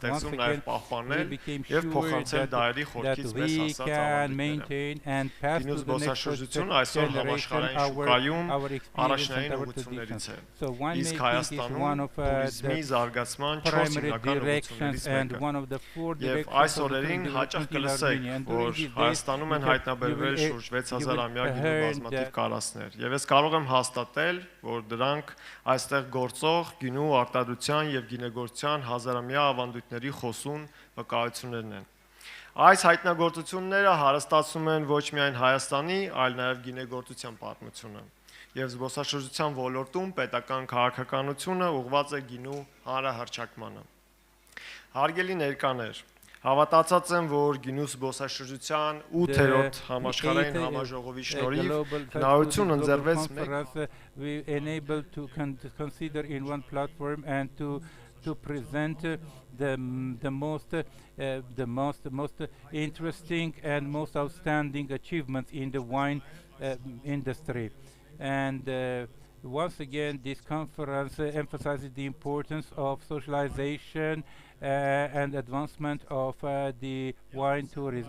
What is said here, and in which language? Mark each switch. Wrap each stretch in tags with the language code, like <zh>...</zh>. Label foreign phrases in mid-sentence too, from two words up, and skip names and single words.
<en>Once again, we became sure that we can maintain and pass to the next generation our experience and our traditions. So winemaking is one of the primary directions and one of the four</en> <hy>Եվ այս օրերին հաճախ կլսեք, որ Հայաստանում են հայտնաբերվել շուրջ 6000-ամյա գինու բազմաթիվ կարասներ։ Եվ ես կարող եմ հաստատել, որ դրանք այստեղ գործող գինու արտադրության եւ գինեգործության հազարամյա ավանդույթների խոսուն վկայություններն են։ Այս հայտնագործությունները հարստացնում են ոչ միայն Հայաստանի, այլ նաեւ գինեգործության պատմությունը։ Եվ զբոսաշրջության ոլորտում պետական քաղաքականությունը ուղղված է գինու հանրահռչակմանը։ Հարգելի ներկաներ, հավատացած եմ, որ գինու զբոսաշրջության 8-րդ համաշխարհային համաժողովի շնորհիվ հնարություն ընձեռվեց</hy> <en>we enable to consider in one platform and to present the most interesting and most outstanding achievements in the wine industry. And once again, this conference emphasizes the importance of socialization and advancement of the wine tourism.</en>